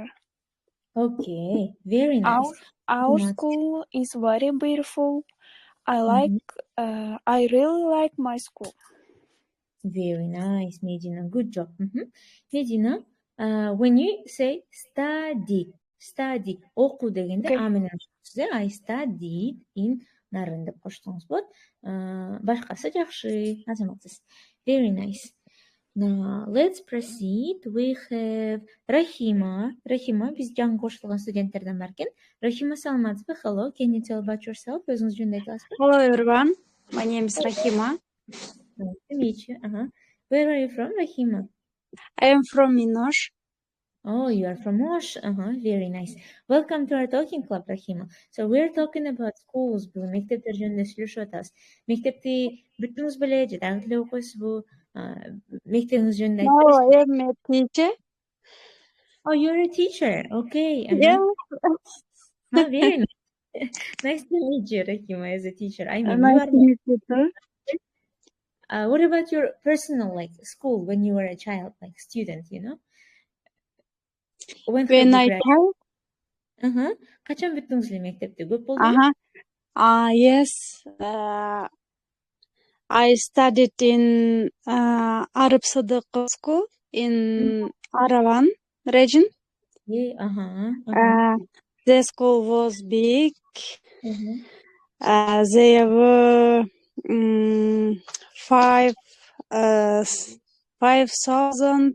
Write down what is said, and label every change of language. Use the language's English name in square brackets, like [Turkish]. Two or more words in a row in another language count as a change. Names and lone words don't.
[English] Okay, very nice. Our school is very beautiful. I really like my school. Very nice, Medina. Good job. Medina, when you say study, [Kyrgyz] oku дегенде а менен баштайсыз, [English] I studied in Naren [Kyrgyz] деп коштуңуз болот. Башкасы жакшы, азаматсыз. [English] Very nice. Now, let's proceed. We have Rahima. Rahima, [Kyrgyz] биз жаңы кошулган студенттерден бар экен. Rahima, саламатсызбы? [English] Hello, can you tell about yourself? [Kyrgyz] Өзүңүз жөнүндө айта аласызбы? [English] Hello everyone, my name is Rahima. Nice to meet you. Where are you from, Rahima? I am from Minosh. Oh, you are from Osh. Very nice. Welcome to our talking club, Rahima. So we're talking about schools. [Kyrgyz] Бүгүн мектептер жөнүндө сүйлөшүп атабыз. Мектепти бүттүңүз беле, же дагы деле окуйсузбу? Мектебиңиз жөнүндө айтып [English] No, I am a teacher. Oh, you're a teacher. Okay. Yeah. Very nice. Nice to meet you, Rahima, as a teacher. I mean, Nice to meet you too. What about your personal, school when you were a child, student, When I child? [Kyrgyz] Качан бүттүңүз эле мектепти? Көп болдубу? [English] Yes. I studied in Arab Sadaqah School in Aravan region. The school was big. There were 5 5,000.